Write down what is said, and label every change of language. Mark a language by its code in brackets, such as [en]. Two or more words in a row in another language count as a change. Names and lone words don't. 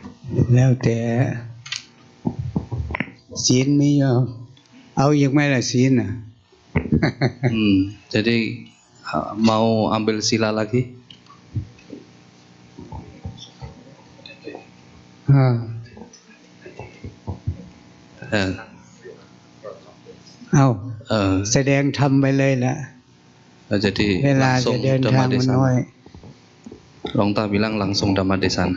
[th] แล้วแต่ศีลมีเอาอีกไหมล่ะศีลน่ะ [id] Jadi mau ambil sila lagi? [th] แสดงธรรมไปเลยละ [id] Jadi [th] เวลาจะ [id] langsung [th] เดินทางมันน้อย [id] Longta bilang langsung Dhammadesana.